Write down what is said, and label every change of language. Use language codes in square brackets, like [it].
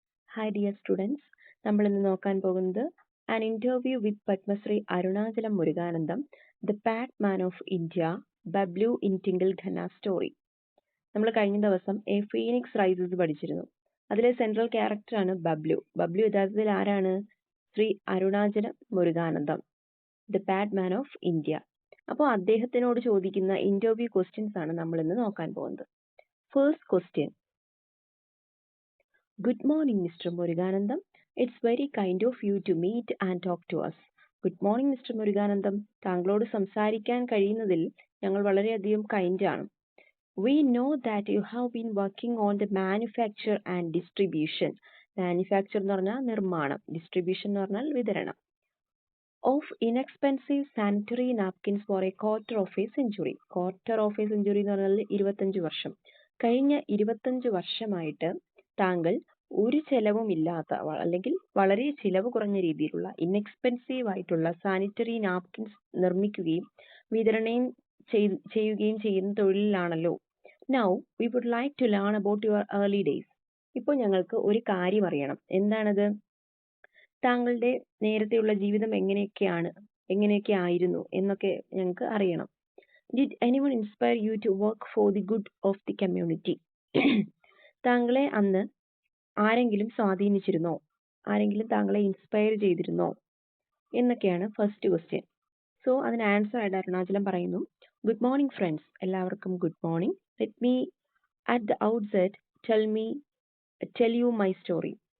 [en] Hi dear students, [ml] നമ്മൾ ഇന്ന് നോക്കാൻ പോകുന്നത് [en] an interview with Padmashri Arunachalam Muruganantham, the Pat Man of India, Bablu in Tingle Ghana story. [ml] നമ്മൾ കഴിഞ്ഞ ദിവസം എ ഫീനിക്സ് റൈസസ് പഠിച്ചിരുന്നു. അതിലെ സെൻട്രൽ ക്യാരക്ടർ ആണ് ബബ്ലു. ബബ്ലു യഥാർത്ഥത്തിൽ ആരാണ്? [en] Shri Arunachalam Muruganantham, the Pat Man of India. [ml] അപ്പോൾ അദ്ദേഹത്തിനോട് ചോദിക്കുന്ന ഇന്റർവ്യൂ ക്വസ്റ്റ്യൻസ് ആണ് നമ്മൾ ഇന്ന് നോക്കാൻ പോകുന്നത്. First question. [en] Good morning, Mr. Muruganandam. It's very kind of you to meet and talk to us. Good morning, Mr. Muruganandam. [ml] താങ്കളോട് സംസാരിക്കാൻ കഴിയുന്നതിൽ ഞങ്ങൾ വളരെയധികം കൈൻഡ് ആണ്. [en] We know that you have been working on the manufacture and distribution. [ml] Manufacture എന്ന് പറഞ്ഞാൽ നിർമ്മാണം, distribution എന്ന് പറഞ്ഞാൽ വിതരണം. [en] Of inexpensive sanitary napkins for a quarter of a century. Quarter of a century [ml] എന്ന് പറഞ്ഞാൽ 25 വർഷം. കഴിഞ്ഞ 25 വർഷമായിട്ട് താങ്കൾ ഒരു ചെലവുമില്ലാത്ത അല്ലെങ്കിൽ വളരെ ചിലവ് കുറഞ്ഞ രീതിയിലുള്ള ഇൻഎക്സ്പെൻസീവ് ആയിട്ടുള്ള സാനിറ്ററി നാപ്കിൻസ് നിർമ്മിക്കുകയും വിതരണം ചെയ്യുകയും ചെയ്യുന്ന തൊഴിലിലാണല്ലോ. [en] Now we would like to learn about your early days. [ml] ഇപ്പോൾ ഞങ്ങൾക്ക് ഒരു കാര്യം അറിയണം. എന്താണത്? താങ്കളുടെ നേരത്തെയുള്ള ജീവിതം എങ്ങനെയൊക്കെ ആയിരുന്നു എന്നൊക്കെ ഞങ്ങൾക്ക് അറിയണം. [en] Did anyone inspire you to work for the good of the community? [ml] താങ്കളെ അന്ന് ആരെങ്കിലും സ്വാധീനിച്ചിരുന്നോ? ആരെങ്കിലും താങ്കളെ ഇൻസ്പയർ ചെയ്തിരുന്നോ എന്നൊക്കെയാണ് ഫസ്റ്റ് ക്വസ്റ്റ്യൻ. സോ അതിന് ആൻസർ ആയിട്ട് അരുണാചലം പറയുന്നു, [en] good morning friends, [ml] എല്ലാവർക്കും good morning. [en] Let me at the outset tell you my story.